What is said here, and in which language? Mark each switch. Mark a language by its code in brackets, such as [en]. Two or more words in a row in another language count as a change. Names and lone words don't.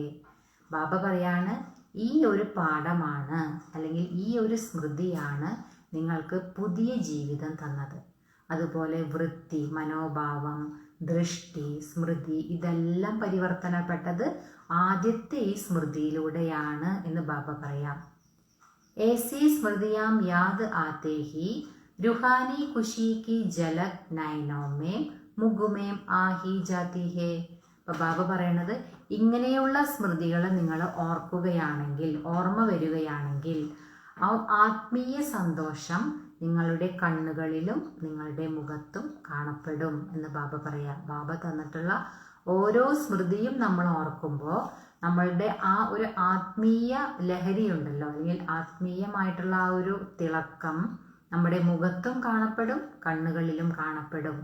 [ml] ബാബ പറയാണ്, ഈ ഒരു പാഠമാണ് അല്ലെങ്കിൽ ഈ ഒരു സ്മൃതിയാണ് നിങ്ങൾക്ക് പുതിയ ജീവിതം തന്നത്. അതുപോലെ വൃത്തി, മനോഭാവം, ദൃഷ്ടി, സ്മൃതി ഇതെല്ലാം പരിവർത്തനപ്പെട്ടത് ആദ്യത്തെ ഈ സ്മൃതിയിലൂടെയാണ് എന്ന് ബാബ പറയാം. [hi] ऐसी स्मृतियां याद आते ही रूहानी खुशी की झलक नयनों में मुख में आ ही जाती है. [ml] അപ്പോൾ ബാബ പറയണത്, ഇങ്ങനെയുള്ള സ്മൃതികൾ നിങ്ങൾ ഓർക്കുകയാണെങ്കിൽ, ഓർമ്മ വരികയാണെങ്കിൽ ആ ആത്മീയ സന്തോഷം നിങ്ങളുടെ കണ്ണുകളിലും നിങ്ങളുടെ മുഖത്തും കാണപ്പെടും എന്ന് ബാബ പറയാം. ബാബ തന്നിട്ടുള്ള ഓരോ സ്മൃതിയും നമ്മൾ ഓർക്കുമ്പോൾ നമ്മളുടെ ആ ഒരു ആത്മീയ ലഹരി ഉണ്ടല്ലോ, അല്ലെങ്കിൽ ആത്മീയമായിട്ടുള്ള ആ ഒരു തിളക്കം നമ്മുടെ മുഖത്തും കാണപ്പെടും, കണ്ണുകളിലും കാണപ്പെടും.